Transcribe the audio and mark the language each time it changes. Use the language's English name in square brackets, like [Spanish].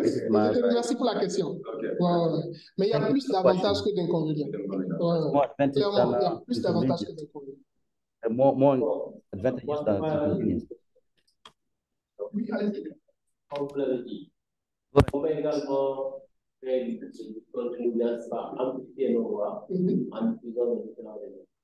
[French] Merci pour la question. Mais il y a plus d'avantages que d'inconvénients. Clairement, il y a plus d'avantages que d'inconvénients. [English] More advantages than inconvenience. [French] Oui, allez-y. Comme vous l'avez dit, on peut également créer une petite contenu par amplifier nos voix en utilisant les différents éléments.